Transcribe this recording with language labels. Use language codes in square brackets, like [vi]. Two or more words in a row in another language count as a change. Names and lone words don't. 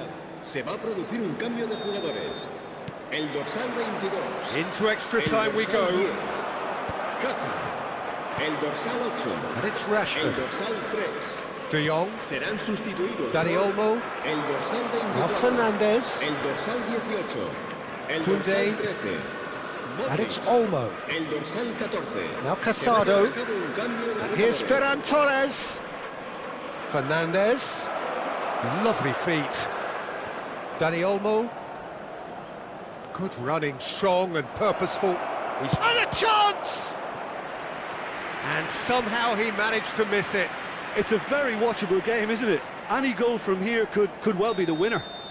[es] Se va a producir un cambio de jugadores. El dorsal 22. [en] Into extra time we go. [es] 10, Casa. El dorsal 8. [en] And it's [es] El [en] Rashford. [es] dorsal 3. De Jong. Serán sustituidos. Dani Olmo. El dorsal 24. [en] Now Fernandes. [es] El dorsal 18. El [en] Koundé. [es] dorsal 13. [en] And it's Olmo. [es] El dorsal 14. [en] Now Casado. [es] Se va a llevar a cabo un cambio de [en] And here's [es] jugadores. [en] Ferran Torres. Fernandes. Lovely feet. Dani Olmo. Good running, strong and purposeful. He's had a chance! And somehow he managed to miss it. It's a very watchable game, isn't it? Any goal from here could well be the winner.